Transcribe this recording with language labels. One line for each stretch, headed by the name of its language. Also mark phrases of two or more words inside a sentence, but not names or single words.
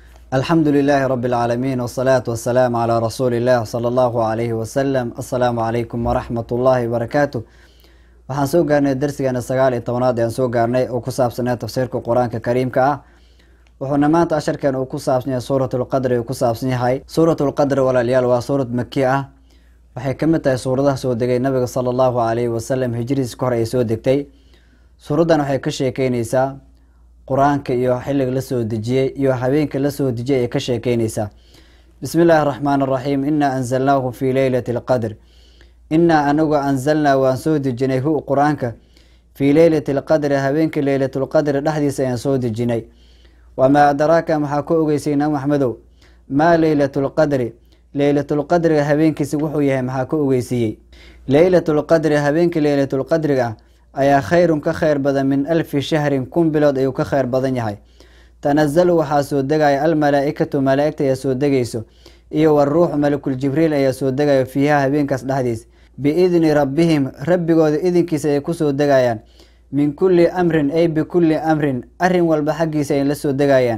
Arabic: الحمد لله رب العالمين والصلاة والسلام على رسول الله صلى الله عليه وسلم. السلام عليكم ورحمة الله وبركاته.
Somali: waxaan soo gaarnay darsigeena 19aad ee aan soo gaarnay oo ku saabsanaa tafsiirka Quraanka Kariimka ah. wuxuuna maanta asharkan uu ku saabsan yahay suuratul qadr oo ku saabsan yahay suuratul qadr walaalayaal waa suurad makki ah. waxay ka mid tahay suuradaha soo degay nabiga
Arabic: صلى الله عليه وسلم
Somali: hijriis ka hor ay soo degtay. suuradan waxay ka sheekeynaysaa quraanka iyo xilliga la soo dejiyay iyo habeenka la soo dejiyay ka sheekeynaysaa.
Arabic: بسم الله الرحمن الرحيم. إنا أنزلناه في ليلة القدر.
Somali: inna anagu anzalna waan soo dejinay hu quraanka
Arabic: في ليلة القدر
Somali: habeenka
Arabic: ليلة القدر
Somali: dhaxdiisa ayaan soo dejinay.
Arabic: وما أدراك
Somali: maxaa ku ogeysayna maxmedow
Arabic: ما ليلة القدر. ليلة القدر
Somali: habeenkiisa wuxuu yahay maxaa ku ogeysiyay.
Arabic: ليلة القدر
Somali: habeenka
Arabic: ليلة القدر
Somali: ayaa khayrun ka khayr badan
Arabic: من ألف شهر
Somali: kun bilood ayuu ka khayr badan yahay. tanazzalu waxaa soo degaya almalaa'ikatu malaa'igta ayaa soo degayso iyo waruuxu
Arabic: ملك جبريل
Somali: ayaa soo degayo fiiha habeenkaas dhexdiis
Arabic: بإذن ربهم
Somali: rabbigooda idinkiisa ay ku soo degayaan
Arabic: من كل أمر
Somali: ay
Arabic: بكل أمر
Somali: arrin walba xaggiisa ay la soo degayaan.